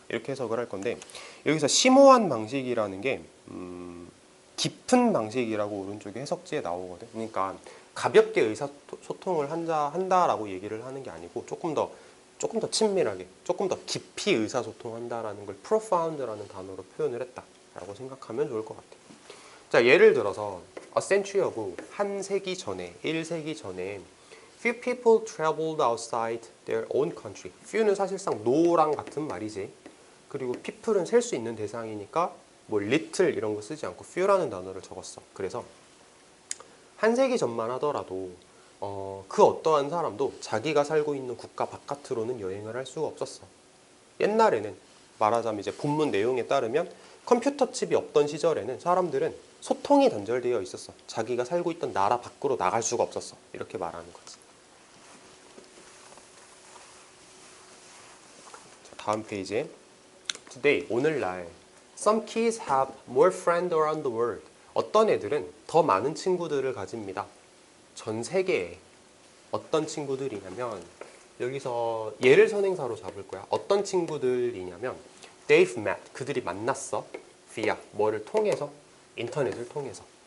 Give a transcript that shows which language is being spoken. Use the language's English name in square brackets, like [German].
[Korean] 이렇게 해석을 할 건데, 여기서 심오한 방식이라는 게 깊은 방식이라고 오른쪽에 해석지에 나오거든. 그러니까 가볍게 의사소통을 한다라고 얘기를 하는 게 아니고 조금 더 친밀하게, 조금 더 깊이 의사소통한다라는 걸 profound라는 단어로 표현을 했다라고 생각하면 좋을 것 같아. [English] 자, [Korean] 예를 들어서 [English] a century ago, [Korean] 한 세기 전에, 1세기 전에 [English] few people traveled outside their own country. [Korean] few는 사실상 no랑 같은 말이지. 그리고 people은 셀 수 있는 대상이니까 뭐 little 이런 거 쓰지 않고 few라는 단어를 적었어. 그래서 한 세기 전만 하더라도 그 어떠한 사람도 자기가 살고 있는 국가 바깥으로는 여행을 할 수가 없었어. 옛날에는 말하자면 이제 본문 내용에 따르면 컴퓨터 칩이 없던 시절에는 사람들은 소통이 단절되어 있었어. 자기가 살고 있던 나라 밖으로 나갈 수가 없었어. 이렇게 말하는 거지. [English] 자, [Korean] 다음 페이지에 [English] Today, [Korean] 오늘날 [English] Some kids have more friends around the world. [Korean] 어떤 애들은 더 많은 친구들을 가집니다. 전 세계에. 어떤 친구들이냐면 여기서 예를 선행사로 잡을 거야. 어떤 친구들이냐면 [English] They've met. [Korean] 그들이 만났어. via. 뭐를 통해서? 인터넷을 통해서.